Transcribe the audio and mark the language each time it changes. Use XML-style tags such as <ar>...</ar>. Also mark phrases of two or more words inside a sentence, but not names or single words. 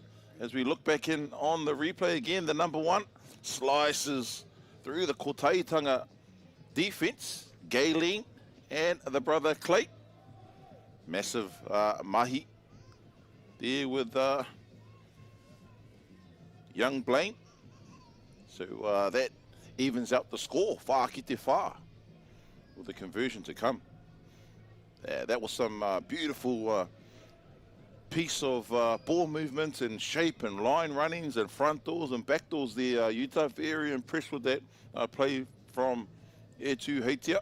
<en>As we look back in on the replay again, the number 1 slices through the Kotaitanga defense, Gayleen and the brother Clay. Massive mahi there with young Blaine. So that evens out the score,</en> <mi>whā ki te whā,</mi> <en>with the conversion to come. That was some beautiful piece of ball movement and shape and line runnings and front doors and back doors there. Utah, very impressed with that play from Aotearoa.</en>